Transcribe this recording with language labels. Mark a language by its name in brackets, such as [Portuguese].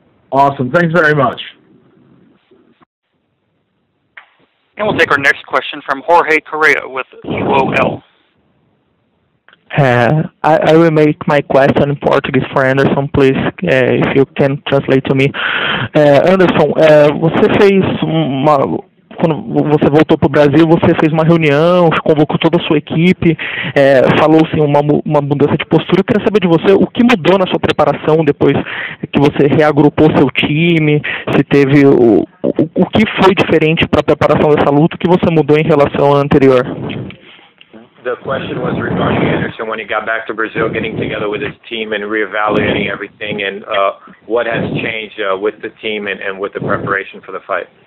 [English] Awesome. Thanks very much. And we'll take our next question from Jorge Correa with UOL. I will make my question in Portuguese for Anderson, please, if you can translate to me. [Portuguese] Anderson, você fez quando você voltou para o Brasil, você fez uma reunião, convocou toda a sua equipe, falou-se uma mudança de postura. Eu queria saber de você o que mudou na sua preparação depois que você reagrupou seu time, se teve o que foi diferente para a preparação dessa luta, o que você mudou em relação ao anterior. [English] The question was regarding Anderson when he got back to Brazil, getting together with his team and reevaluating everything, and what has changed with the team and with the preparation for the fight.